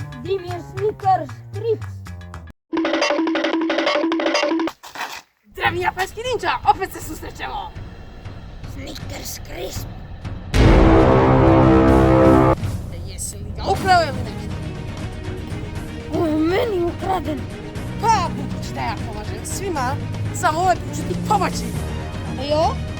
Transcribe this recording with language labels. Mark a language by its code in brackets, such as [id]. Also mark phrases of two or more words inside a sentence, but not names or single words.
[cs] Jimmy Snickers Crisp. Zdraví japonský ninja, opět [hr] se susrećemo. [cs] Snickers Crisp. [hr] Jesi li ga ukrao ili nešto? On je meni ukraden. Pa, budući da ja pomažem svima, samo ovaj put ću ti pomoći. [cs] A jo?